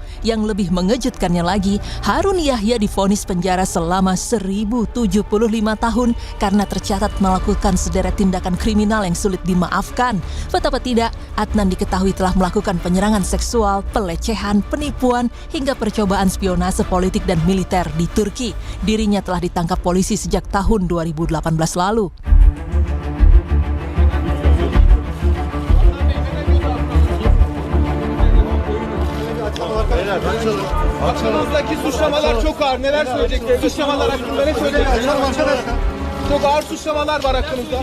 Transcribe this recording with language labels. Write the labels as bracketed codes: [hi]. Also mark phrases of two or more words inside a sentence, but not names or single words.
[id] Yang lebih mengejutkannya lagi, Harun Yahya divonis penjara selama 1075 tahun karena tercatat melakukan sederet tindakan kriminal yang sulit dimaafkan. Betapa tidak, Adnan diketahui telah melakukan penyerangan seksual, pelecehan, penipuan, hingga percobaan spionase politik dan militer di Turki. Dirinya telah ditangkap polisi sejak tahun 2018 lalu. [tr] Hakkınızdaki suçlamalar çok ağır. Neler söyleyeceksiniz? Suçlamalar hakkında ne söyleyeceksiniz? Çok ağır suçlamalar var hakkınızda.